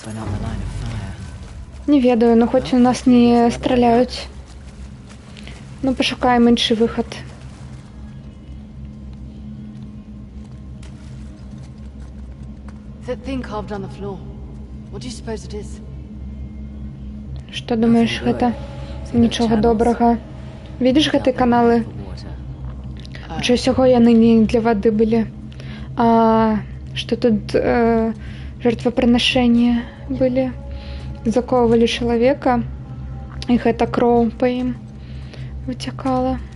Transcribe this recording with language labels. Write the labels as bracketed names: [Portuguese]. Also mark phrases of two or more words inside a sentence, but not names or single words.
[Belarusian] Не ведаю, [Ukrainian] ну хоч у нас не стріляють. Ну, пошукаємо інший виход. [English] That thing carved on the floor. What do you suppose it is? [Ukrainian] Що думаєш, [Belarusian] гэта? Нічого добрага. Видиш гэты каналы? Хутчэй усяго яны не для вады былі. А што тут жертвапрынашэнні былі. Заковывалі чалавека, і гэта кроў па ім выцякала.